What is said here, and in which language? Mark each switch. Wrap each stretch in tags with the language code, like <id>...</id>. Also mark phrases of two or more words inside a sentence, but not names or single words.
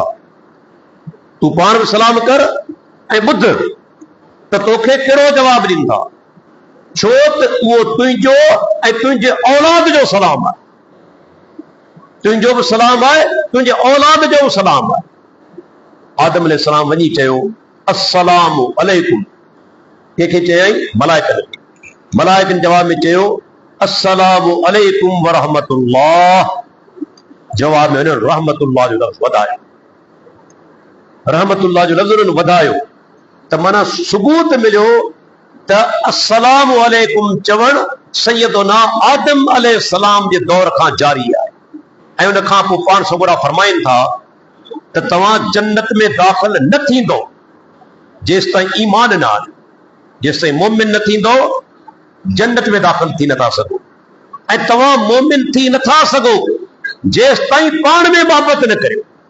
<sd>तूं पाण बि सलाम कर ऐं ॿुध त तोखे कहिड़ो जवाबु ॾींदा, छो त उहो तुंहिंजो ऐं तुंहिंजे औलाद जो सलाम आहे। तुंहिंजो बि सलाम आहे, तुंहिंजे औलाद जो बि सलाम आहे। आदम अलैहिस्सलाम वञी चयो</sd> <ar>السلام عليكم.</ar> <sd>कंहिंखे चयई? मलाइकनि खे। मलाइकनि जवाब में चयो</sd> <ar>السلام عليكم ورحمة الله.</ar> <sd>जवाब में उन्हनि रहमतुल्लाह जो लफ़्ज़ वधायो। रहमतुल्लाह जो लफ़्ज़ उन्हनि वधायो त माना सबूत मिलियो त</sd> <ar>السلام عليكم</ar> <sd>चवण सैयदना आदम अलैहिस्सलाम जे दौर खां जारी आहे। ऐं उन खां पोइ पाण सगुरा फरमाइनि था त तव्हां जन्नत में दाख़िल न थींदो जेसि ताईं ईमान न आणे। जेसि ताईं मोमिन न थींदो जन्नत में दाख़िल थी नथा सघो, ऐं तव्हां मोमिन थी नथा सघो जेसि ताईं पाण में मोहबत न करियो।</sd>